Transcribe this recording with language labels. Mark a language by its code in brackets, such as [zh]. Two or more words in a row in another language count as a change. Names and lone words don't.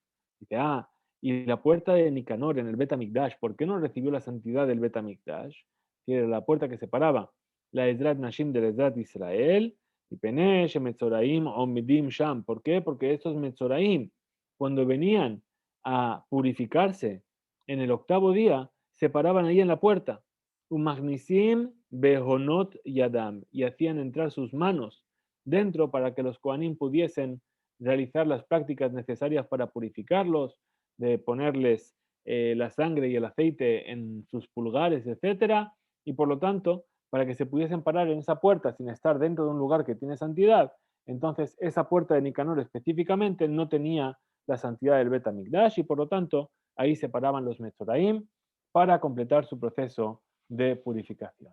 [es] Dice, y la puerta de Nicanor en el Bet HaMikdash, ¿por qué no recibió la santidad del Bet HaMikdash? Que era la puerta que separaba la Ezrat Nashim de la Ezrat Israel, y Penesh, [he] Metzoraim, Omidim Sham. [es] ¿Por qué? Porque estos Metzoraim, cuando venían a purificarse en el octavo día, se paraban ahí en la puerta. [he] Umagnisim behonot yadam, [es] y hacían entrar sus manos dentro para que los Kohanim pudiesen realizar las prácticas necesarias para purificarlos, de ponerles la sangre y el aceite en sus pulgares, etcétera, y por lo tanto, para que se pudiesen parar en esa puerta sin estar dentro de un lugar que tiene santidad, entonces esa puerta de Nicanor específicamente no tenía la santidad del Bet HaMikdash y por lo tanto ahí se paraban los Metzoraim para completar su proceso de purificación.